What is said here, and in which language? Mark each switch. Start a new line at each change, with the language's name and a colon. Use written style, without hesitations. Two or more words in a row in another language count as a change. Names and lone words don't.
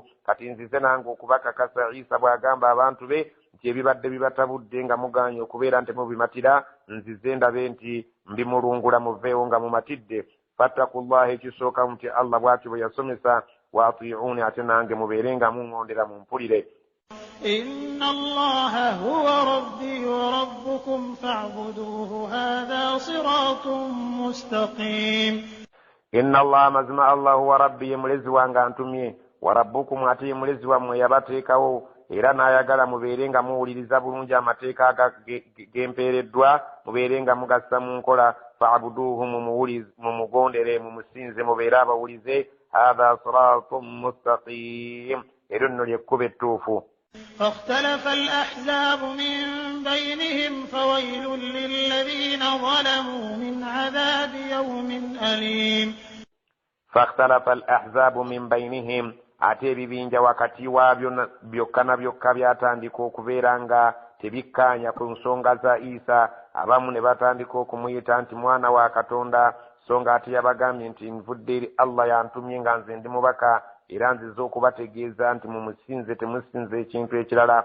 Ganda: kati nzize nange okubakakasa Isa bw'agamba abantu be nti ebibadde bibatabudde nga mugaanye okubeera nti mubimatira, nzize ndabe nti mbimulungula muveewo nga mumatidde.
Arabic: فاتقوا الله,
Ganda: ekisooka nti Allah bw'atyo bwe yasomesa,
Arabic: وأطيعون,
Ganda: ate nange mubeere nga muŋŋondera mumpulire.
Arabic: إن الله هو ربي وربكم فاعبدوه هذا صراط مستقيم. إن الله مزما الله هو ربي
Ganda: mulezi wange antumye,
Arabic: وربكم,
Ganda: ate mulezi wammwe yabateekawo, era n'ayagala mubeere nga muwuliriza bulungi amateeka gempeereddwa, mubeere nga mugassa mu nkola. fa'buduhu, mumugondere, mumusinze, mubeere abawulize.
Arabic: هذا صراط مستقيم,
Ganda: eryo nno lyekkuba ettuufu.
Arabic: فاختلف الأحزاب من بينهم فويل للذين ظلموا من عذاب يوم أليم. فاختلف الأحزاب من بينهم,
Ganda: ate ebibinja wakati waabyo byokka na byokka byatandika okubeera nga tebikkaanya ku nsonga za Isa. abamu ne batandika okumuyita nti mwana wa Katonda, so nga ate yabagambye nti nvudde eri Allah yantumye nga nze ndi mubaka, era nzize okubategeeza nti mumusinze, temusinze ekintu ekirala.